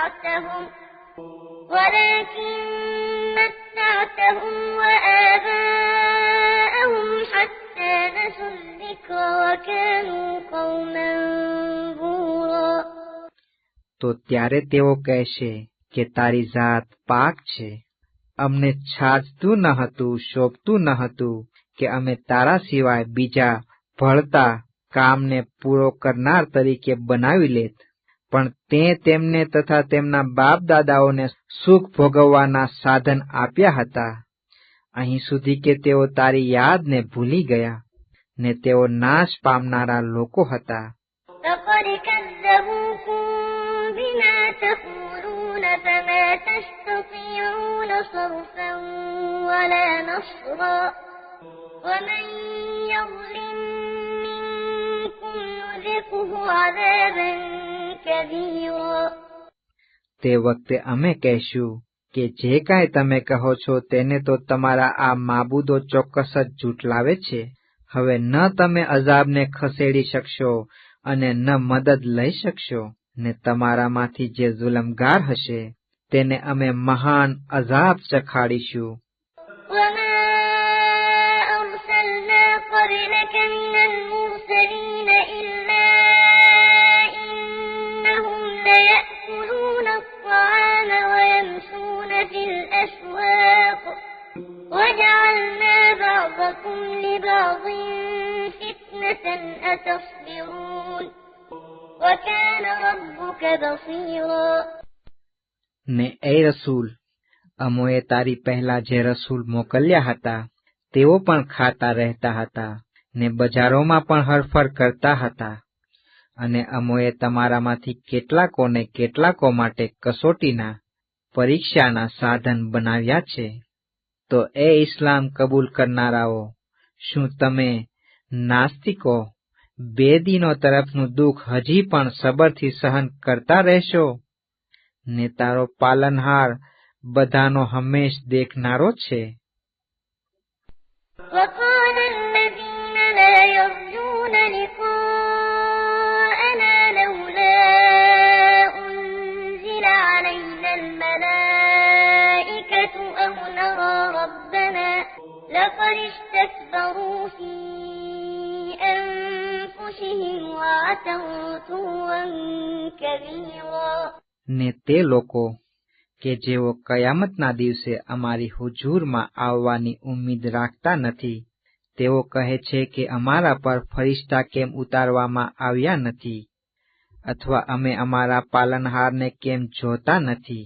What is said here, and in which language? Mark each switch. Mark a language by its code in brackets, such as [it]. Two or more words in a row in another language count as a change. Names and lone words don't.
[ar] متعتهم وآباءهم حتى نسوا الذكر وكانوا قوما بورا. [gu] તો ત્યારે તેઓ કહેશે કે તારી જાત પાક છે. અમને છાજતું ન હતું, શોભતું ન હતું કે અમે તારા સિવાય બીજા ભળતા કામને પૂરો કરનાર તરીકે બનાવી લેત. પણ તે તેમને તથા તેમના બાપ દાદાઓને સુખ ભોગવવાના સાધન આપ્યા હતા, અહીં સુધી કે તેઓ તારી યાદને ભૂલી ગયા ને તેઓ નાશ પામનારા લોકો હતા. [ar] فقد كذبوكم بما تقولون فما تستطيعون صرفا ولا نصرا ومن يظلم منكم نذقه عذابا كبيرا. [gu] તે વખતે અમે કહેશું કે જે કાંઈ તમે કહો છો તેને તો તમારા આ માબૂદો ચોક્કસ જ જૂઠલાવે છે. હવે ન તમે અઝાબને ખસેડી શકશો અને ન મદદ લઈ શકશો, ને તમારામાંથી જે જુલમગાર હશે તેને અમે મહાન અઝાબ ચખાડીશું. [ar] وما أرسلنا قبلك من المرسلين إلا إنهم ليأكلون الطعام ويمشون في الأسواق وجعلنا بعضكم لبعض فتنة أتصبرون وكان ربك بصيرا. [gu] ને એ રસૂલ, અમોએ તારી પહેલા જે રસૂલ મોકલ્યા હતા તેઓ પણ ખાતા રહેતા હતા ને બજારોમાં પણ હરફર કરતા હતા. અને અમોએ તમારામાંથી કેટલાકોને કેટલાકો માટે કસોટીના પરીક્ષાના સાધન બનાવ્યા છે. તો એ ઇસ્લામ કબૂલ કરનારાઓ, શું તમે નાસ્તિકો બે દિનો તરફનું દુઃખ હજી પણ સબરથી સહન કરતા રહેશો? ને તારો પાલનહાર બધાનો હંમેશ દેખનારો છે. [ar] وقال الذين لا يرجون لقاءنا لولا أنزل علينا الملائكة أو نرى ربنا لقد استكبروا في أنفسهم وعتوا عتوا كبيرا. [gu] ને તે લોકો કે જેઓ કયામતના દિવસે અમારી હુજૂરમાં આવવાની ઉમ્મીદ રાખતા નથી, તેઓ કહે છે કે અમારા પર ફરિશ્તા કેમ ઉતારવામાં આવ્યા નથી, અથવા અમે અમારા પાલનહારને કેમ જોતા નથી.